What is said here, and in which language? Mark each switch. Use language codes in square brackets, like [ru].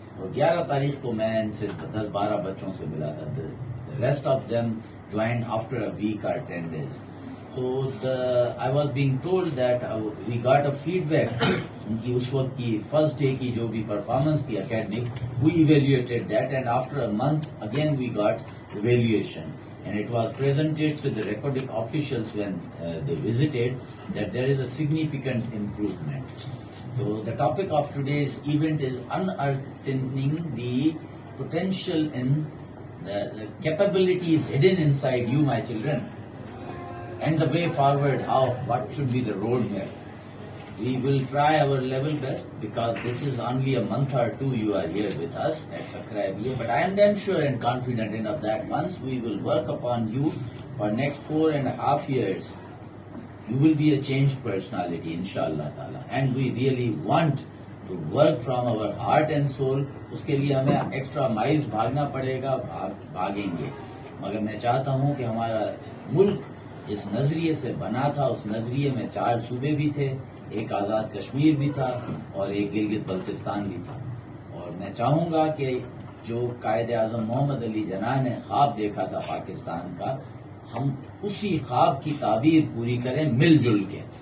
[ur] اور 11 تاریخ کو میں ان سے 10-12 بچوں سے ملا تھا. [en] The rest of them joined after a week or 10 days. So I was being told that we got a feedback [ur] ان کی اس وقت کی [en] first day کی جو بھی performance تھی academic, we evaluated that, and after a month again we got evaluation, and it was presented to the Recodic officials when they visited that there is a significant improvement. So the topic of today's event is unearthing the potential in the capabilities hidden inside you, my children, and the way forward, what should be the roadmap. We will try our level best because this is only a month or two you are here with us at Sakhar IBA, but I am damn sure and confident enough that once we will work upon you for next 4.5 years, you will be a changed personality, inshallah ta'ala. And we really want to work from our heart and soul. [ur] اس کے لیے ہمیں extra miles بھاگنا پڑے گا, بھاگیں گے. مگر میں چاہتا ہوں کہ ہمارا ملک جس نظریے سے بنا تھا, اس نظریے میں 4 صوبے بھی تھے, ایک آزاد کشمیر بھی تھا اور ایک گلگت بلتستان بھی تھا. اور میں چاہوں گا کہ جو قائد اعظم محمد علی جناح نے خواب دیکھا تھا پاکستان کا, ہم اسی خواب کی تعبیر پوری کریں مل جل کے.